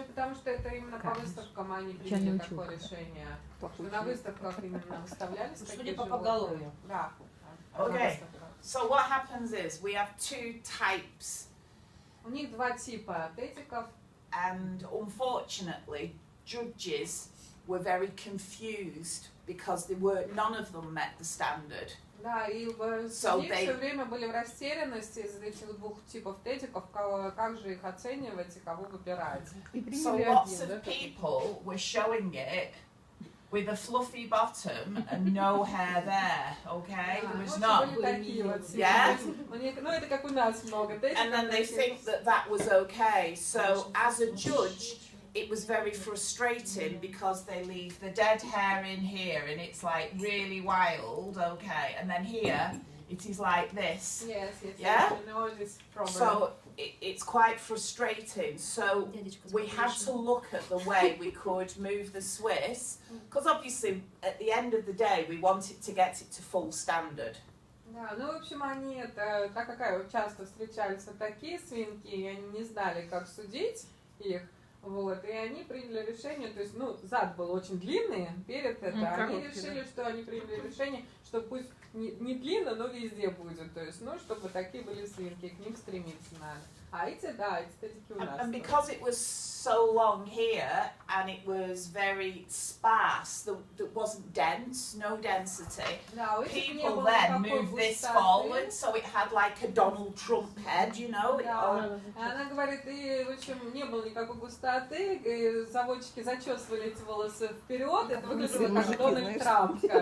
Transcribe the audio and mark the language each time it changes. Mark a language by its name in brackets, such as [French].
[Russian] Потому что это именно по выставкам они приняли такое решение. На выставках именно выставлялись такие животные. Да. [English] Okay. So what happens is we have 2 types. [Russian] У них 2 типа тедиков. [English] And unfortunately, judges were very confused because none of them met the standard. [Russian] Да, и судьи все время были в растерянности из этих 2 типов тедиков, как же их оценивать и кого выбирать. [English] So lots of people were showing it with a fluffy bottom and no hair there, okay? There was not. Yeah? [Russian] Ну, это как у нас много тедиков. [English] And then they think that was okay. So as a judge, it was very frustrating because they leave the dead hair in here and it's like really wild, okay? And then here, it is like this. Yes. Yeah? You know this problem. So it's quite frustrating. So we had to look at the way we could move the Swiss, because obviously at the end of the day we wanted to get it to full standard. [Russian] Да, ну в общем они это, так как часто встречались вот такие свинки, и они не знали, как судить их. Вот, и они приняли решение, то есть, ну, зад был очень длинный перед это, они решили, что они приняли решение, что пусть не длинно, но везде будет, то есть, ну, чтобы такие были свинки, к ним стремиться надо. А эти, да, эти тедики у нас. [English] And because it was so long here, and it was very sparse, that wasn't dense, no density, people then moved this forward, so it had like a Donald Trump head, you know? [Russian] Она говорит, и, в общем, не было никакой густоты, и заводчики зачесывали эти волосы вперед, это выглядело как Дональд Трамп.